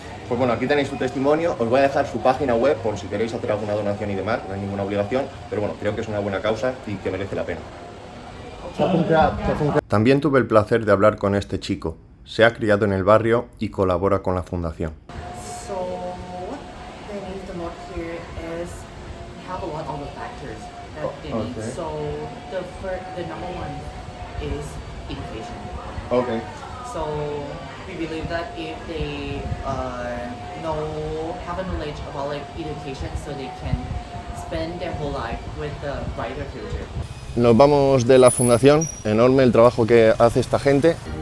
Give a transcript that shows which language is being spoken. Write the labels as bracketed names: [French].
[Spanish] Pues bueno, aquí tenéis su testimonio, os voy a dejar su página web por si queréis hacer alguna donación y demás, no hay ninguna obligación, pero bueno, creo que es una buena causa y que merece la pena. También tuve el placer de hablar con este chico. Se ha criado en el barrio y colabora con la fundación. [English] So what they need to note here is we have a lot of the factors that they need. Okay. So the number one is education. Okay. So we believe that if they have a knowledge about like education, so they can spend their whole life with a brighter future. [Spanish] Nos vamos de la fundación, enorme el trabajo que hace esta gente.